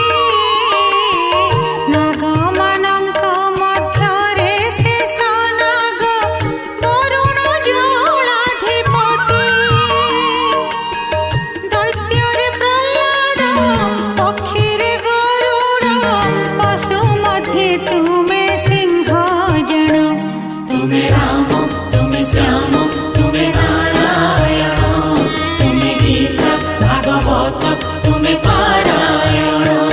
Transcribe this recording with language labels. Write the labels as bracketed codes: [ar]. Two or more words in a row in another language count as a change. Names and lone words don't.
[or] नागମାନଙ୍କ ମଧ୍ୟରେ ଶେଷ ନାଗ ବରୁଣ ଜଳାଧିପତି ଦୈତ୍ୟରେ ପ୍ରହ୍ଲାଦ ପକ୍ଷୀରେ ଗରୁଡ଼ ପଶୁ ମଧ୍ୟେ ତୁମେ ସିଂହ ଜଣ [hi] तुम्हें राम तुम्हें श्याम तुम्हें नारायण तुम्हें गीता भागवत तुम्हें पारायण